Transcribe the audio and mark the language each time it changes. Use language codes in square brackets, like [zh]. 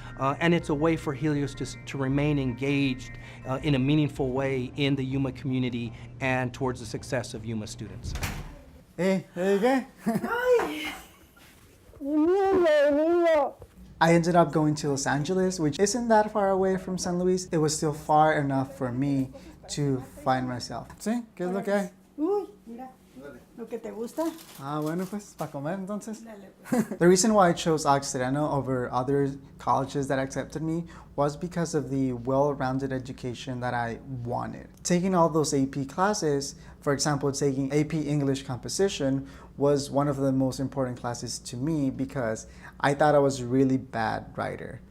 [en] And it's a way for Helios to remain engaged in a meaningful way in the Yuma community and towards the success of Yuma students. Hey, there you go. I ended up going to Los Angeles, which isn't that far away from San Luis. It was still far enough for me to find myself. See, good look, eh? [es] Lo que te gusta. Bueno, pues, para comer, entonces. [en] The reason why I chose Occidental over other colleges that accepted me was because of the well-rounded education that I wanted. Taking all those AP classes, for example, taking AP English Composition was one of the most important classes to me because I thought I was a really bad writer.